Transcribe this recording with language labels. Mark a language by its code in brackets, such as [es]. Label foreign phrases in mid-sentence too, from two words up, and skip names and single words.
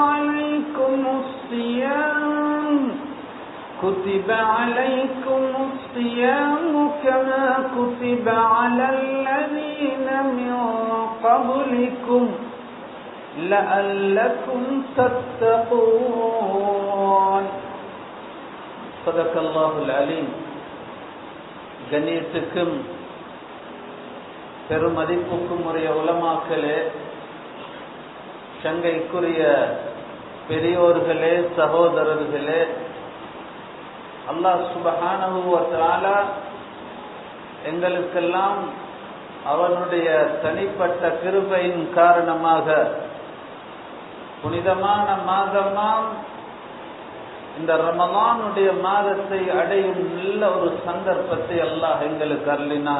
[ar] عليكم الصيام كما كتب على الذين من قبلكم لعلكم تتقون صدق الله العليم. [ta] கண்ணியத்துக்கும் பெருமதிப்புக்கும் உரிய உலமாக்களே, சங்கைக்குரிய பெரியோர்களே, சகோதரர்களே, அல்லாஹ் [ar] سبحانه وتعالى [ta] எங்களுக்கெல்லாம் அவனுடைய தனிப்பட்ட கிருபையின் காரணமாக புனிதமான மாதமாம் இந்த ரமலானுடைய மாதத்தை அடையும் நல்ல ஒரு சந்தர்ப்பத்தை அல்லாஹ் எங்களுக்கு அருளினான்.